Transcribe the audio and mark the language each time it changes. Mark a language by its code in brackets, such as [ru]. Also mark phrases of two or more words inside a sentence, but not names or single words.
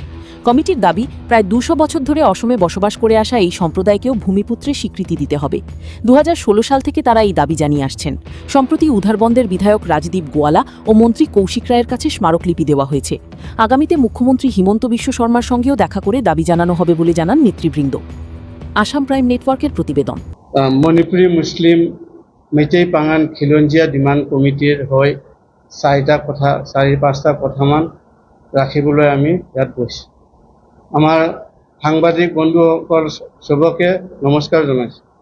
[bn] কমিটির দাবি, প্রায় ২০০ বছর ধরে অসমে বসবাস করে আসা এই সম্প্রদায়কেও ভূমিপুত্রের স্বীকৃতি দিতে হবে। ২০১৬ সাল থেকে তারা এই দাবি জানিয়ে আসছেন। সম্প্রতি উধারবন্দের বিধায়ক রাজদীপ গোয়ালা ও মন্ত্রী কৌশিক রায়ের কাছে স্মারকলিপি দেওয়া হয়েছে। আগামীতে মুখ্যমন্ত্রী হিমন্ত বিশ্ব শর্মার সঙ্গেও দেখা করে দাবি জানানো হবে বলে জানান নেতৃবৃন্দ। আসাম প্রাইম নেটওয়ার্কের প্রতিবেদন। [as] মণিপুৰী মুছলিম মেইতেই পাঙান খিলঞ্জীয়া ডিমাণ্ড কমিটিৰ হৈ চাৰি-পাঁচটা কথামান ৰাখিবলৈ আমি ইয়াত গৈছোঁ। আমাৰ সাংবাদিক বন্ধুসকল চবকে নমস্কাৰ জনাইছোঁ।